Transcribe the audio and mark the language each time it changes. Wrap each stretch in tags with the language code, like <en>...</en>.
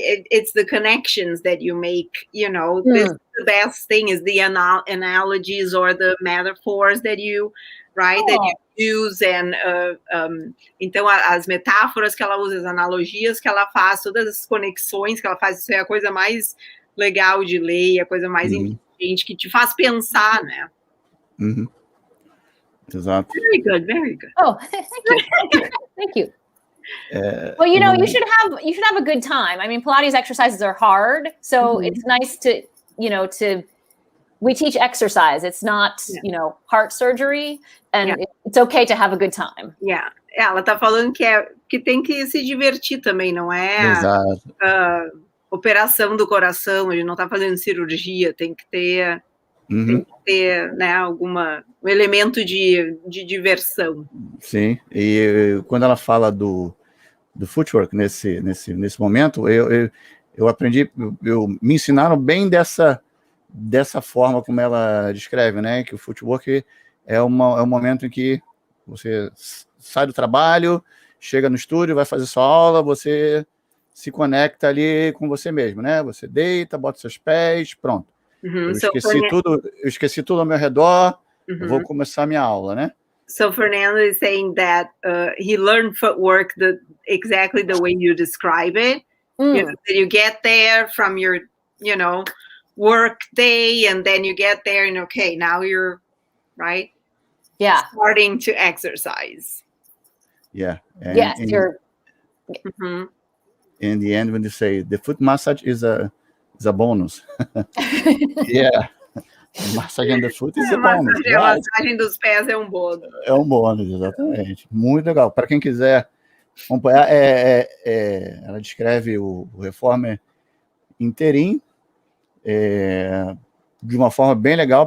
<en>It's the connections that you make, you know. The best thing is the analogies or the metaphors that you, right, that you use, and</en> <pt>então as metáforas que ela usa, as analogias que ela faz, todas as conexões que ela faz, isso é a coisa mais legal de ler, a coisa mais inteligente, que te faz pensar, né? Exato.</pt> <en>Very good. Oh, thank you. Well, you know, you should have a good time. I mean, Pilates exercises are hard, so it's nice to, you know, we teach exercise. It's not, you know, heart surgery, and it's okay to have a good time. Yeah.</en> <pt>Ela tá falando que tem que se divertir também, não é? Exato. Operação do coração, a gente não tá fazendo cirurgia, tem que ter Tem que ter, né, um elemento de diversão. Sim, e quando ela fala do footwork nesse momento, eu aprendi, me ensinaram bem dessa forma como ela descreve, né, que o footwork é um momento em que você sai do trabalho, chega no estúdio, vai fazer sua aula, você se conecta ali com você mesmo, né, você deita, bota seus pés, pronto. Eu esqueci tudo ao meu redor, eu vou começar a minha aula, né?</pt> <en>So Fernando is saying that he learned footwork exactly the way you describe it. You get there from your, work day, and then you get there and okay, now you're right. Yeah. Starting to exercise. Yeah. Yes, you're. In the end, when you say the foot massage is a bonus. Yeah. Massagem the foot is a bonus.</en> <pt>A massagem dos pés é um bônus. É um bônus, exatamente. Muito legal. Para quem quiser acompanhar, ela descreve o Reformer inteirinho, de uma forma bem legal.</pt>